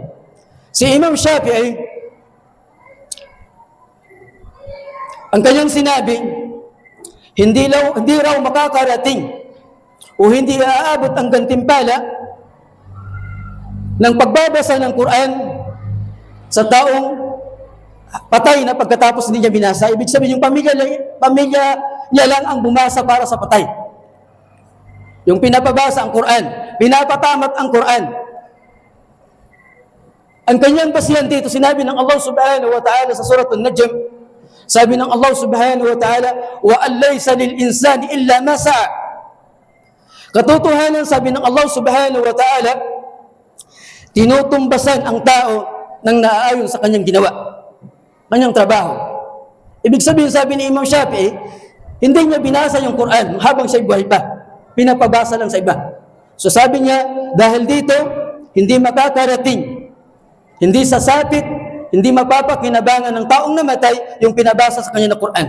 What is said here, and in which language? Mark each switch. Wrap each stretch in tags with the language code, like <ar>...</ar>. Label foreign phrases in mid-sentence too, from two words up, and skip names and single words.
<tl>Si Imam Shafi'i, ang kanyang sinabi, hindi raw makakarating o hindi aabot ang gantimpala ng pagbabasa ng Quran sa taong patay na pagkatapos hindi niya binasa. Ibig sabihin, yung pamilya niya lang ang bumasa para sa patay. Yung pinapabasa ang Quran, pinapatamat ang Quran. Ang kanyang basihan dito, sinabi ng Allah</tl> <ar>سبحانه وتعالى</ar> <tl>sa surat An-Najm, sabi ng</tl> <ar>Allah سبحانه وتعالى وأن ليس للإنسان إلا ما سعى.</ar> <tl>Katotohanan, sabi ng Allah</tl> <ar>سبحانه وتعالى,</ar> <tl>tinutumbasan ang tao ng naaayon sa kanyang ginawa, kanyang trabaho. Ibig sabihin, sabi ni Imam Shafi'i, hindi niya binasa yung Quran habang siya'y buhay pa. Pinapabasa lang sa iba. So sabi niya, dahil dito, hindi makakarating, hindi sasapit, hindi mapapakinabangan ng taong namatay yung pinabasa sa kanya na Quran.</tl>